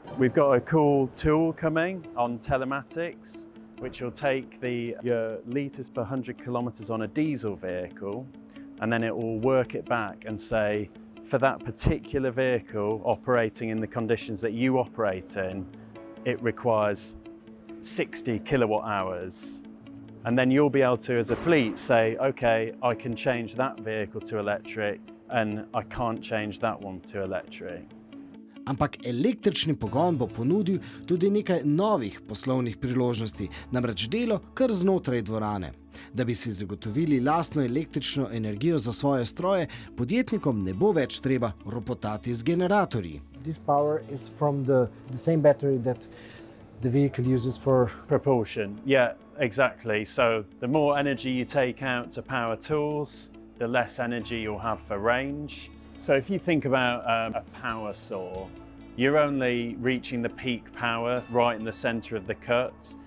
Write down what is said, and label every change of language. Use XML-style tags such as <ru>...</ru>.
<en>We've got a cool tool coming on telematics, which will take your litres per 100 kilometres on a diesel vehicle, and then it will work it back and say, for that particular vehicle operating in the conditions that you operate in, it requires 60 kilowatt hours. And then you'll be able to, as a fleet, say, okay, I can change that vehicle to electric and I can't change that one to electric.</en> <sl>Ampak električni pogon bo ponudil tudi nekaj novih poslovnih priložnosti, namreč delo kar znotraj dvorane. Da bi si zagotovili lastno električno energijo za svoje stroje, podjetnikom ne bo več treba ropotati z generatorji.</sl> <en>This power is from the same battery that the vehicle uses for propulsion. Yeah, exactly. So the more energy you take out to power tools, the less energy you'll have for range. So if you think about a power saw, you're only reaching the peak power right in the center of the cut.</en>